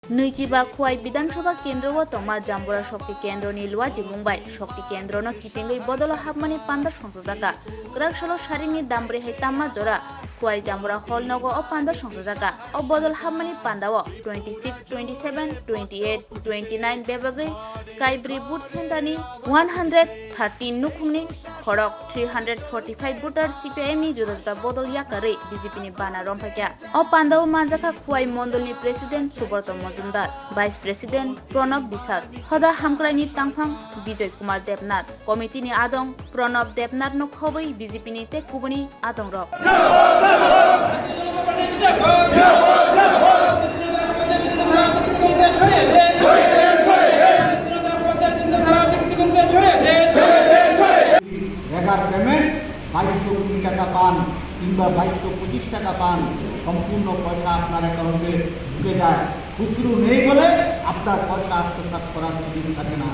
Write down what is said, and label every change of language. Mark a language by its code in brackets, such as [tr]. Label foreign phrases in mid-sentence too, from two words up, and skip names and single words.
[trp] नैजिबा खुवाई विधानसभा केंद्र व तमा जाम्बुरा शक्ति केंद्र नि लुवाजी मुंबाई शक्ति केंद्र न कितेंगै बदल हाबमानि पान्दा संसजाका ग्राकसलो सारिनि दामब्रे है तामा जरा खुवाई जाम्बुरा हल नगो अ पान्दा संसजाका अ बदल हाबमानि पान्दाव 26 27 28 29 बेबागै काइब्रि बुथ सेन्टारनि 113 नुखुमनि खड़क 345 बुटार सीपीआईएम नि जुदा जुदा बदल याकारै बीजेपी नि बाना रंफाक्या अ पान्दाव मानजाका खुवाई मंडलनि प्रेसिडेंट सुब्रत मजुमदार [en] vice president [trp] प्रणब विश्वास हदा हामक्राइनि तांफां विजय कुमार देवनाथ कमिटिनि आदं प्रणब देवनाथ नो खबै बीजेपी नि तेकुबनि आदं रक [bn] পেমেন্ট 2200 কোটি টাকা পান কিংবা 2225 টাকা পান সম্পূর্ণ পয়সা আপনার অ্যাকাউন্টে ঢুকে যায় খুচরো নেই বলে আপনার পয়সা আত্মসাৎ করার সুযোগ থাকে না।